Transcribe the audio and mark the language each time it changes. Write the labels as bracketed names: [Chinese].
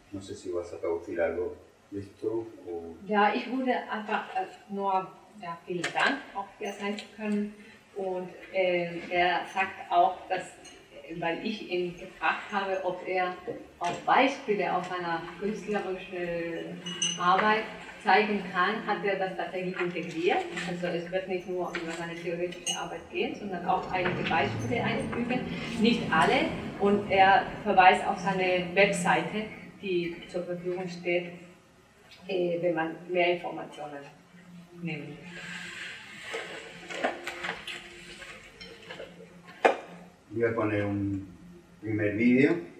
[Spanish] No sé si vas a traducir algo de esto o... [German] Ja, ich würde einfach nur vielen Dank, auch hier sein zu können. Und er sagt auch, dass, weil ich ihn gefragt habe, ob er auch Beispiele aus seiner künstlerischen Arbeit zeigen kann, hat er das tatsächlich integriert. Also es wird nicht nur über seine theoretische Arbeit gehen, sondern auch einige Beispiele einfügen. Nicht alle und er verweist auf seine Webseite, die zur Verfügung steht, wenn man mehr Informationen nehmen will. [Spanish] Voy a poner un primer vídeo.